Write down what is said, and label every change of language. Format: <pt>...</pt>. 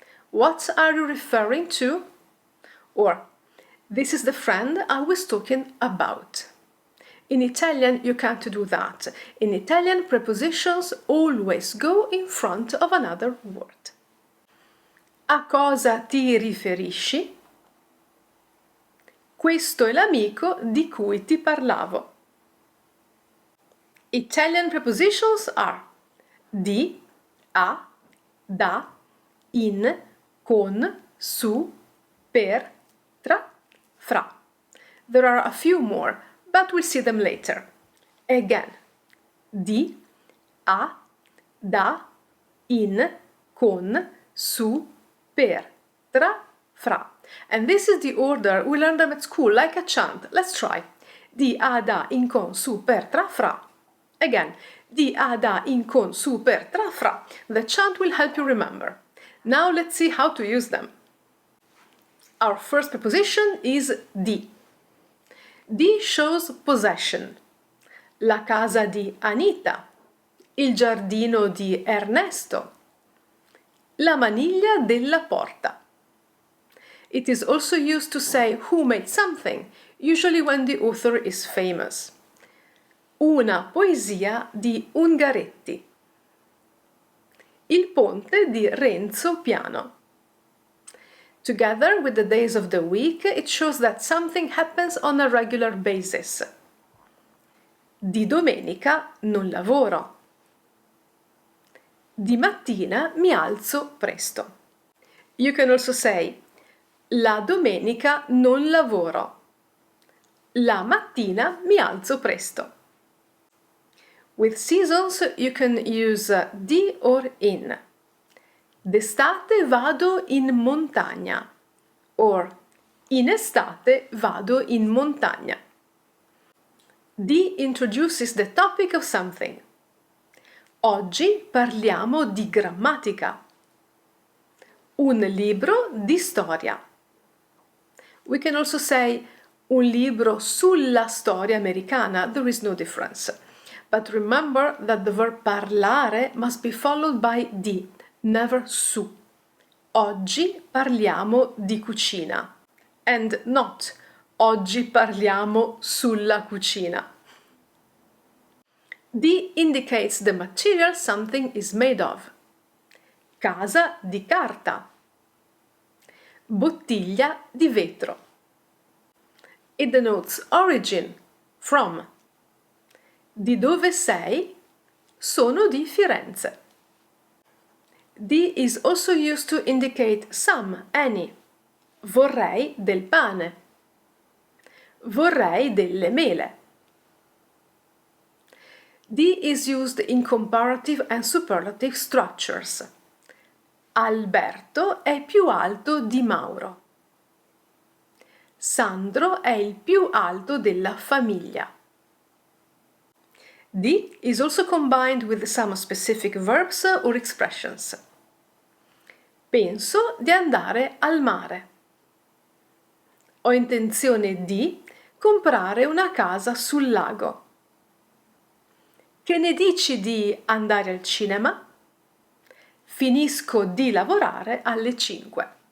<en>What are you referring to? Or, this is the friend I was talking about. In Italian, you can't do that. In Italian, prepositions always go in front of another word.</en> <it>A cosa ti riferisci? Questo è l'amico di cui ti parlavo.</it> <en>Italian prepositions are di, a, da, in, con, su, per, tra, fra. There are a few more, but we'll see them later. Again, di, a, da, in, con, su, per, tra, fra. And this is the order we learned them at school, like a chant. Let's try. Di, a, da, in, con, su, per, tra, fra. Again, di, a, da, in, con, su, per, tra, fra. The chant will help you remember. Now let's see how to use them. Our first preposition is di. Di shows possession.</en> <it>La casa di Anita. Il giardino di Ernesto. La maniglia della porta.</it> <en>It is also used to say who made something, usually when the author is famous.</en> <it>Una poesia di Ungaretti. Il ponte di Renzo Piano.</it> <en>Together with the days of the week, it shows that something happens on a regular basis.</en> <it>Di domenica non lavoro. Di mattina mi alzo presto.</it> <en>You can also say</en> <it>la domenica non lavoro. La mattina mi alzo presto.</it> <en>With seasons you can use di or in.</en> <it>D'estate vado in montagna.</it> <en>Or</en> <it>in estate vado in montagna.</it> <en>Di introduces the topic of something.</en> <it>Oggi parliamo di grammatica. Un libro di storia.</it> <en>We can also say</en> <it>un libro sulla storia americana.</it> <en>There is no difference. But remember that the verb parlare must be followed by di, never su.</en> <it>Oggi parliamo di cucina.</it> <en>And not</en> <it>oggi parliamo sulla cucina.</it> <en>Di indicates the material something is made of.</en> <it>Casa di carta. Bottiglia di vetro.</it> <en>It denotes origin, from.</en> <it>Di dove sei? Sono di Firenze.</it> <en>Di is also used to indicate some, any.</en> <it>Vorrei del pane. Vorrei delle mele.</it> <en>Di is used in comparative and superlative structures.</en> <it>Alberto è più alto di Mauro. Sandro è il più alto della famiglia.</it> <en>Di is also combined with some specific verbs or expressions.</en> <it>Penso di andare al mare. Ho intenzione di comprare una casa sul lago. Che ne dici di andare al cinema? Finisco di lavorare alle 5.</it>